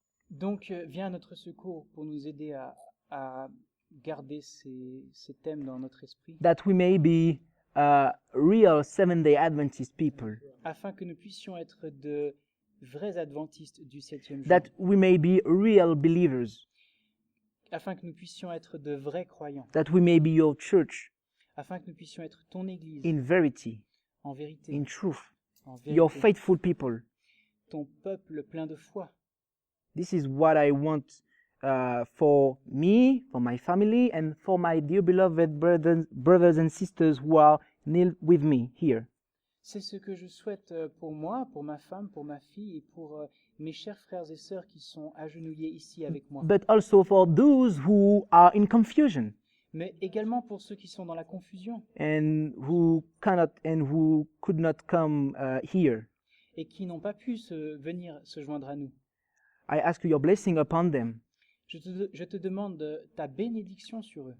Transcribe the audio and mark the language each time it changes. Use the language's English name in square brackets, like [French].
[French] Donc viens à notre secours pour nous aider à garder ces thèmes dans notre esprit, [English] that we may be real Seventh-day Adventist people, [French] afin que nous puissions être de vrais adventistes du 7e jour, [English] that we may be real believers, [French] afin que nous puissions être de vrais croyants, [English] that we may be your church [French] afin que nous puissions être ton Église [English] in verity, [French] en vérité, [English] in truth, [French] en [English] your [French] vérité, [English] faithful people. [French] ton peuple plein de foi. [English] This is what I want for me, for my family, and for my dear beloved brothers and sisters who are kneel with me here. [French] C'est ce que je souhaite pour moi, pour ma femme, pour ma fille et pour mes chers frères et sœurs qui sont agenouillés ici avec moi. [English] But also for those who are in confusion [French] Mais également pour ceux qui sont dans la confusion [English] and who cannot and who could not come here. [French] et qui n'ont pas pu venir se joindre à nous. [English] I ask you your blessing upon them [French] Je te demande ta bénédiction sur eux,